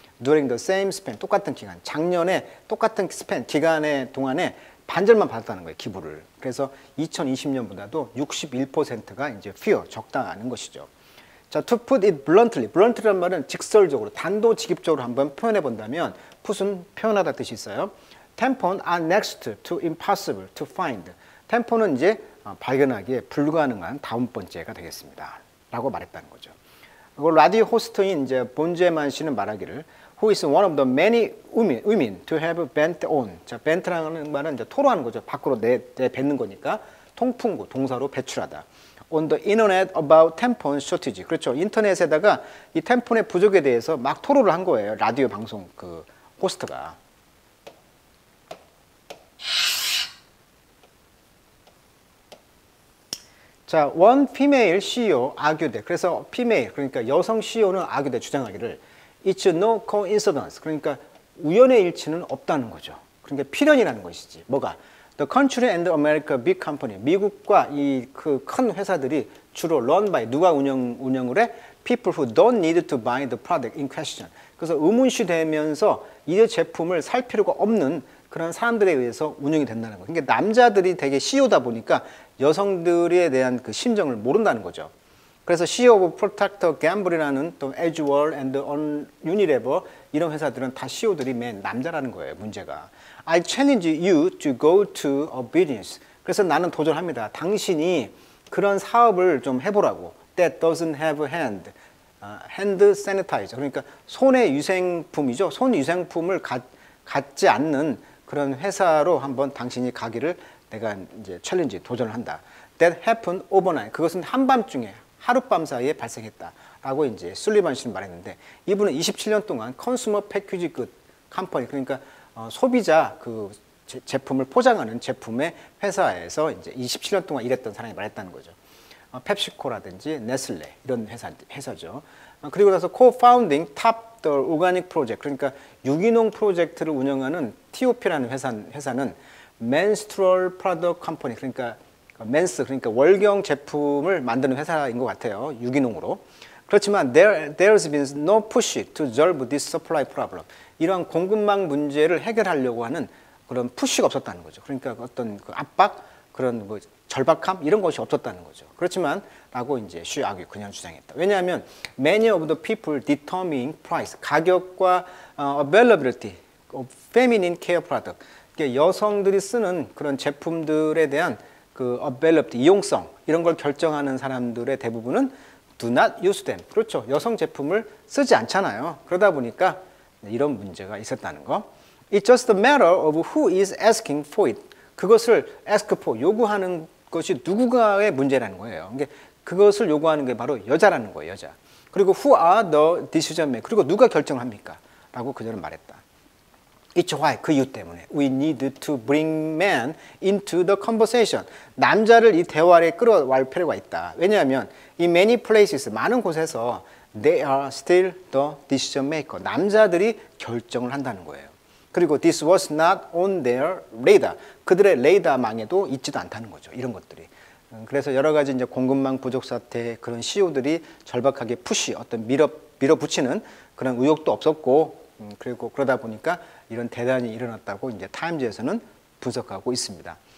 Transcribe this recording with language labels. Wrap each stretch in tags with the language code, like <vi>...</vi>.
<en>during the same span</en> <ko>똑같은 기간 작년에 똑같은 스팬 기간의 동안에 반절만 받았다는 거예요, 기부를. 그래서 2020년보다도 61%가 이제 fewer 적다는 것이죠. 자,</ko> <en>to put it bluntly</en> <ko>란 말은 직설적으로 단도직입적으로 한번 표현해 본다면 put은 표현하다 뜻이 있어요.</ko> <en>tampon are next to impossible to find.</en> <ko>템폰은 이제 발견하기에 불가능한 다음 번째가 되겠습니다. 라고 말했다는 거죠. 그리고 라디오 호스트인 이제 본제만 씨는 말하기를</ko> <en>who is one of the many women to have bent on.</en> <ko>자, bent라는 말은 이제 토로하는 거죠. 밖으로 내뱉는 거니까 통풍구 동사로 배출하다.</ko> <en>On the internet about tampon shortage.</en> <ko>그렇죠. 인터넷에다가 이 템폰의 부족에 대해서 막 토로를 한 거예요. 라디오 방송 그 호스트가.</ko> <en>자, one female CEO argued.</en> <ko>그래서 female 그러니까 여성 CEO는 argued 주장하기를</ko> <en>It's no coincidence.</en> <ko>그러니까 우연의 일치는 없다는 거죠. 그러니까 필연이라는 것이지. 뭐가?</ko> <en>The country and America big company.</en> <ko>미국과 이 그 큰 회사들이 주로</ko> <en>run by</en> <ko>누가 운영을 해?</ko> <en>People who don't need to buy the product in question.</en> <ko>그래서 의문시 되면서 이 제품을 살 필요가 없는 그런 사람들에 의해서 운영이 된다는 거예요. 그러니까 남자들이 되게 CEO다 보니까 여성들에 대한 그 심정을 모른다는 거죠. 그래서 CEO of Procter Gamble이라는 또 Edgewell and Unilever 이런 회사들은 다 CEO들이 맨 남자라는 거예요. 문제가.</ko> <en>I challenge you to go to a business.</en> <ko>그래서 나는 도전합니다. 당신이 그런 사업을 좀 해보라고.</ko> <en>That doesn't have hand. hand sanitizer.</en> <ko>그러니까 손의 유생품이죠. 손 유생품을 갖지 않는 그런 회사로 한번 당신이 가기를 내가 이제 챌린지 도전을 한다.</ko> <en>That happened overnight.</en> <ko>그것은 한밤중에 하룻밤 사이에 발생했다라고 이제 술리반 씨는 말했는데 이분은 27년 동안 컨슈머 패키지 굿 컴퍼니 그러니까 소비자 그 제품을 포장하는 제품의 회사에서 이제 27년 동안 일했던 사람이 말했다는 거죠. 펩시코라든지 네슬레 이런 회사죠. 그리고 나서</ko> <en>co-founding top the organic project</en> <ko>그러니까 유기농 프로젝트를 운영하는 TOP라는 회사는</ko> <en>menstrual product company</en> <ko>그러니까 맨스 그러니까 월경 제품을 만드는 회사인 것 같아요. 유기농으로. 그렇지만</ko> <en>there's been no push to solve this supply problem.</en> <ko>이러한 공급망 문제를 해결하려고 하는 그런 푸시가 없었다는 거죠. 그러니까 어떤 그 압박, 그런 뭐 절박함 이런 것이 없었다는 거죠. 그렇지만 라고 이제</ko> <en>she argued</en> <ko>그냥 주장했다. 왜냐하면</ko> <en>many of the people determining price</en> <ko>가격과</ko> <en>availability of feminine care product</en> <ko>그러니까 여성들이 쓰는 그런 제품들에 대한 그 availability 이용성 이런 걸 결정하는 사람들의 대부분은</ko> <en>do not use them.</en> <ko>그렇죠. 여성 제품을 쓰지 않잖아요. 그러다 보니까 이런 문제가 있었다는 거.</ko> <en>It's just a matter of who is asking for it.</en> <ko>그것을</ko> <en>ask for,</en> <ko>요구하는 것이 누구가의 문제라는 거예요. 그러니까 그것을 요구하는 게 바로 여자라는 거예요. 여자.</ko> <en>그리고 who are the decision maker.</en> <ko>그리고 누가 결정을 합니까? 라고 그녀는 말했다.</ko> <en>It's why,</en> <ko>그 이유 때문에</ko> <en>we need to bring men into the conversation.</en> <ko>남자를 이 대화에 끌어올 필요가 있다. 왜냐하면</ko> <en>in many places,</en> <ko>많은 곳에서</ko> <en>they are still the decision maker.</en> <ko>남자들이 결정을 한다는 거예요. 그리고</ko> <en>this was not on their radar.</en> <ko>그들의 레이더망에도 있지도 않다는 거죠. 이런 것들이. 그래서 여러 가지 이제 공급망 부족 사태 그런 CEO들이 절박하게 푸시 어떤 밀어붙이는 그런 의욕도 없었고 그리고 그러다 보니까 이런 대단이 일어났다고 이제 타임즈에서는 분석하고 있습니다.</ko>